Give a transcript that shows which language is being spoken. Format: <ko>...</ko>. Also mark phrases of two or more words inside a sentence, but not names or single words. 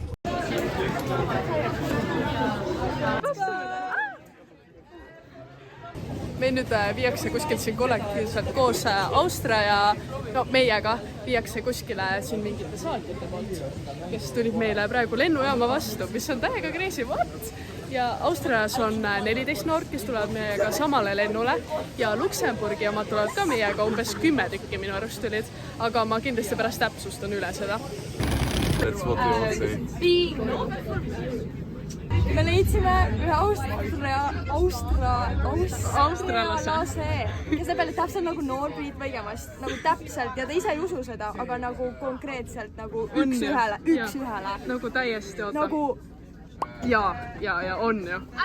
<et>Meil nüüd viiakse kuskilt siin kollektiivselt koos Austria ja meiega viiakse kuskile siin mingite saatjate poolt, kes tulid meile praegu lennujaama vastu, mis on täiega</et> <en>crazy, what?</en> <et>Ja Austrias on 14 noort, kes tulevad meiega samale lennule ja Luksemburgi omad tulevad ka meiega, umbes 10 tükki minu arust tulid, aga ma kindlasti pärast täpsustan üle seda.</et> <en>That's what you want to say.</en> <et>Me leidsime ühe australase, kes näeb jälle täpselt nagu Noorbriit Võigemast, nagu täpselt ja ta ise ei usu seda, aga nagu konkreetselt nagu üks ühele. Nagu täiesti oota. Nagu... Ja on ju.</et>